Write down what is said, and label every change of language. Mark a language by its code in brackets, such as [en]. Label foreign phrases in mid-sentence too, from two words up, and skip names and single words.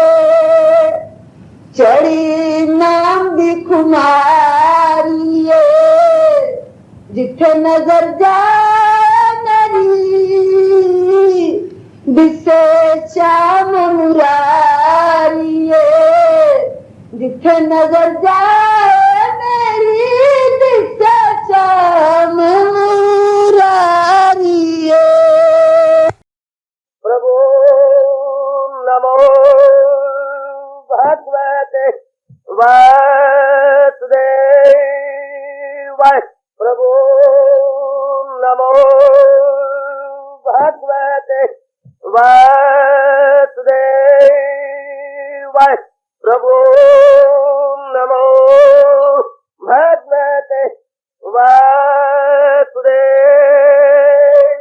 [pa] ਚੜ੍ਹੀ ਨਾਮ ਦੀ ਖ਼ੁਮਾਰੀ ਜਿੱਥੇ ਨਜ਼ਰ ਜਾਏ ਦਿਸੇ ਸ਼ਿਆਮ ਮੁਰਾਰੀ ਜਿੱਥੇ ਨਜ਼ਰ ਜਾਏ ਮੇਰੀ ਦਿਸੇ ਸ਼ਿਆਮ ਮੁਰਾਰੀ जिथे नजर जाए मेरी दिसे श्याम मुरारी। [sa] प्रभु नमो भगवते वासुदेवाय प्रभु नमो भगवते वासुदेवाय प्रभु नमो भगवते वासुदेव।